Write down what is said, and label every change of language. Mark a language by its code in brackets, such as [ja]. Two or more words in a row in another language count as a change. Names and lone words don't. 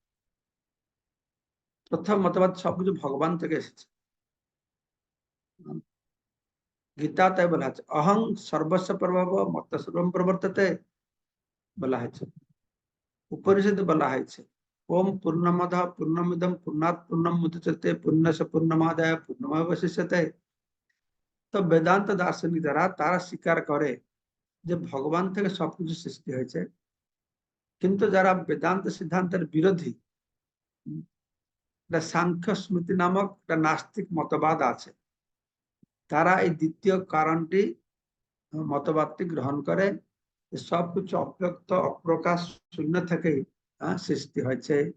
[bn] প্রথম মতবাদ সবকিছু ভগবান থেকে এসেছে। গীতা তাই বলা হচ্ছে, [sa] অহং সর্বস্ব প্রভাব মত সর্বম প্রবর্ততে [bn] বলা হয়েছে। উপনিষদে বলা হয়েছে [sa] ওম পূর্ণমদ পূর্ণমিদম পূর্ণাৎ পূর্ণম মুদচ্যতে পূর্ণস্য পূর্ণমাদায় পূর্ণমাবশিষ্যতে। [bn] তো বেদান্ত দার্শনিক যারা, তারা স্বীকার করে যে ভগবান থেকে সবকিছু সৃষ্টি হয়েছে। কিন্তু যারা বেদান্ত সিদ্ধান্তের বিরোধী, সাংখ্য স্মৃতি নামক একটা নাস্তিক মতবাদ আছে, তারা এই দ্বিতীয় কারণটি, মতবাদটি গ্রহণ করে, সবকিছু অব্যক্ত অপ্রকাশ শূন্য থেকেই সৃষ্টি হয়েছে।